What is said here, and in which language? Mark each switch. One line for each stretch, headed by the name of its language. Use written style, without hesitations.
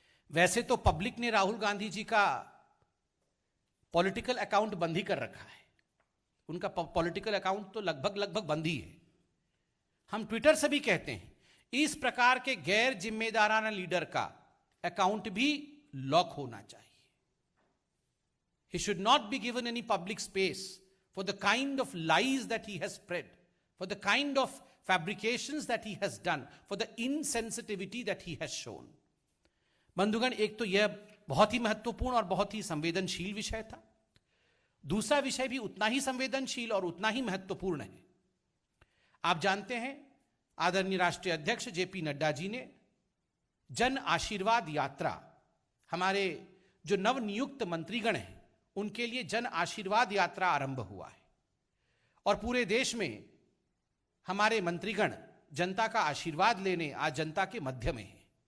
Hindi: वैसे तो पब्लिक ने राहुल गांधी जी का पॉलिटिकल अकाउंट बंद ही कर रखा है, उनका पॉलिटिकल अकाउंट तो लगभग बंद ही है। हम ट्विटर से भी कहते हैं, इस प्रकार के गैर जिम्मेदाराना लीडर का अकाउंट भी लॉक होना चाहिए।
English: He should not be given any public space for the kind of lies that he has spread, for the kind of fabrications that he has done, for the insensitivity that he has shown.
Hindi: बंधुगण, एक तो यह बहुत ही महत्वपूर्ण और बहुत ही संवेदनशील विषय था। दूसरा विषय भी उतना ही संवेदनशील और उतना ही महत्वपूर्ण है। आप जानते हैं, आदरणीय राष्ट्रीय अध्यक्ष जेपी नड्डा जी ने जन आशीर्वाद यात्रा, हमारे जो नवनियुक्त मंत्रीगण हैं उनके लिए जन आशीर्वाद यात्रा आरंभ हुआ है और पूरे देश में हमारे मंत्रीगण जनता का आशीर्वाद लेने आज जनता के मध्य में हैं।